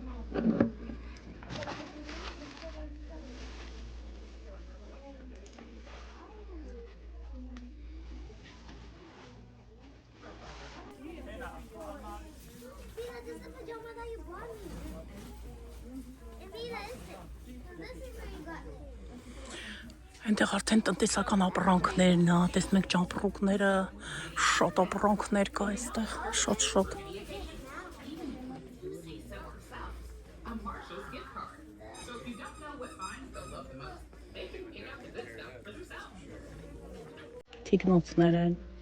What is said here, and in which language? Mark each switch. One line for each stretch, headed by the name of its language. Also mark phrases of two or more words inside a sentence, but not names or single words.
English: Mira, this is the pajama that you bought me. And Mira, this is where you got me.
Armenian: Այնտեղ արդեն տնտեսական ապրանքներն է, տեսնում եք ճամպրուկները, շատ ապրանքներ կա այստեղ, շատ։ Թիկնոցներ են։